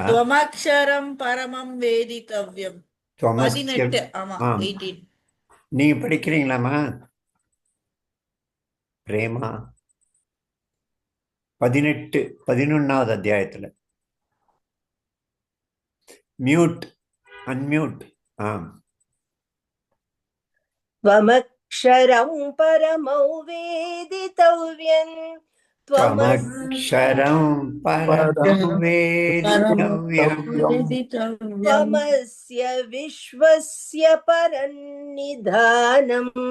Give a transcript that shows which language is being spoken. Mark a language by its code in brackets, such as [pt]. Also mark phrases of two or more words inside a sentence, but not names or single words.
[sa] त्वमक्षरं परमं वेदितव्यम्. 18. ஆமா, 18. [ta] நீங்க படிக்கிறீங்களாமா பிரேமா? 18 11வது அத்தியாயத்துல [en] mute unmute. [sa] त्वमक्षरं परमौ वेदितव्यं त्वमक्षरं परमं वेदितव्यं त्वमस्य विश्वस्य परन्निधानम्